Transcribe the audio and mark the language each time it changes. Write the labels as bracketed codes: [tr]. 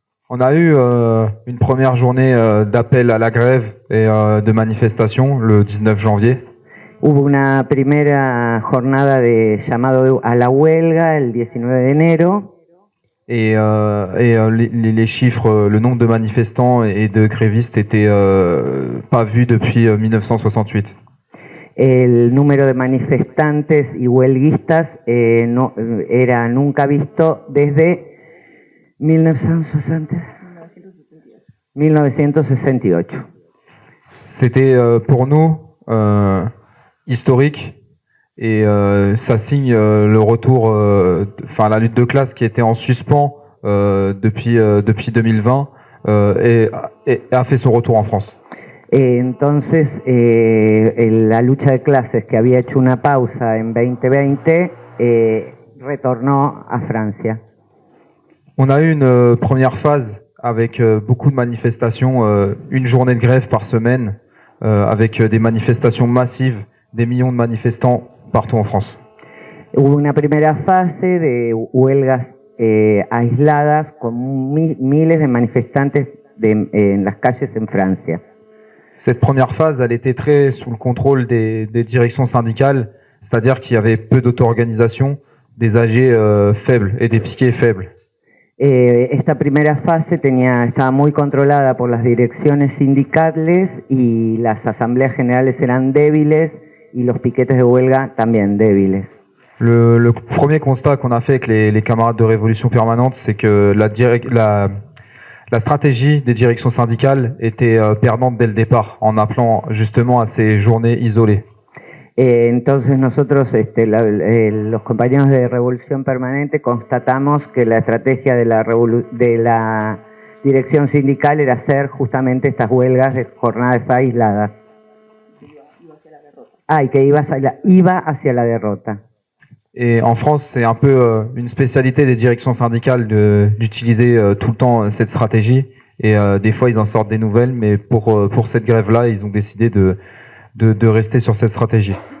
[fr] On a eu une première journée d'appel à la grève et de manifestation le 19 janvier. [es] Hubo una primera jornada de llamado a la huelga el 19 de enero. [fr] Et les chiffres, le nombre de manifestants et de grévistes étaient pas vus depuis 1968. [es] El número de manifestantes y huelguistas no era nunca visto desde 1968. [fr] C'était pour nous historique. Et ça signe le retour, la lutte de classe qui était en suspens depuis 2020 et a fait son retour en France. [es] Entonces, la lucha de clases que había hecho una pausa en 2020 retornó a Francia. [fr] On a eu une première phase avec beaucoup de manifestations, une journée de grève par semaine, avec des manifestations massives, des millions de manifestants partout en France. [es] Hubo una primera fase de huelgas aisladas con miles de manifestantes en las calles en Francia. [fr] Cette première phase, elle était très sous le contrôle des directions syndicales, c'est-à-dire qu'il y avait peu d'auto-organisation, des AG faibles et des piquets faibles. [es] Esta primera fase estaba muy controlada por las direcciones sindicales y las asambleas generales eran débiles y los piquetes de huelga también débiles. [fr] Le premier constat qu'on a fait avec les camarades de Révolution Permanente, c'est que la stratégie des directions syndicales était perdante dès le départ, en appelant justement à ces journées isolées. [es] Entonces nosotros, los compañeros de Revolución Permanente, constatamos que la estrategia de la dirección sindical era hacer justamente estas huelgas de jornadas aisladas. Y que iba hacia la derrota. [fr] Et en France, c'est un peu une spécialité des directions syndicales d'utiliser tout le temps cette stratégie. Et des fois, ils en sortent des nouvelles, mais pour cette grève-là, ils ont décidé de rester sur cette stratégie.